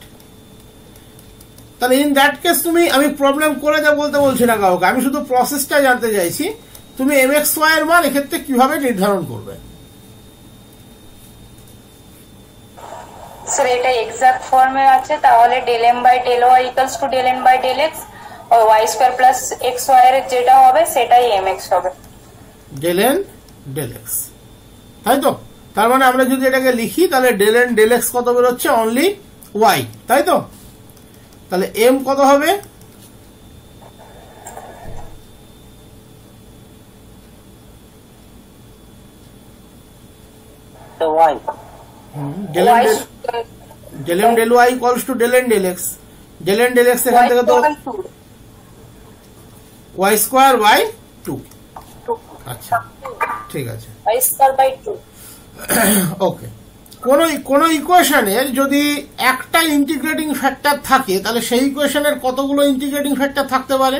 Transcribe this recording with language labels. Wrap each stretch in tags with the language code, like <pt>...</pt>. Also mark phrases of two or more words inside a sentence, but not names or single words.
<bn>তাহলে</bn> <en>in that case</en> <bn>তুমি, আমি প্রবলেম করে যা বলতে বলছি না কাউকে, আমি শুধু প্রসেসটা জানতে চাইছি। তুমি mxy এর মান এক্ষেত্রে কিভাবে নির্ধারণ করবে? স্যার এটা</bn> <en>exact form</en> <bn>আছে, তাহলে</bn> <en>del m by del y equals to del n by del x,</en> <bn>আর</bn> <en>y square plus xy</en> <bn>এর যেটা হবে সেটাই mx হবে।</bn> <en>del n del x,</en> <bn>তাই তো? তার মানে আমরা যদি এটাকে লিখি তাহলে</bn> <en>del n del x</en> <bn>কত বেরোচ্ছে?</bn> <en>only y,</en> <bn>তাই তো? তাহলে m কত হবে? y</bn> <en>del m del y equals to del n del x. del n del x</en> <bn>এখান থেকে তো</bn> <en>y square by 2.</en> <bn>আচ্ছা, ঠিক আছে,</bn> <en>y square by 2.</en> <bn>ওকে। কোন ইকুয়েশনের যদি একটা</bn> <en>integrating factor</en> <bn>থাকে তাহলে সেই ইকুয়েশনের কতগুলো</bn> <en>integrating factor</en> <bn>থাকতে পারে?</bn>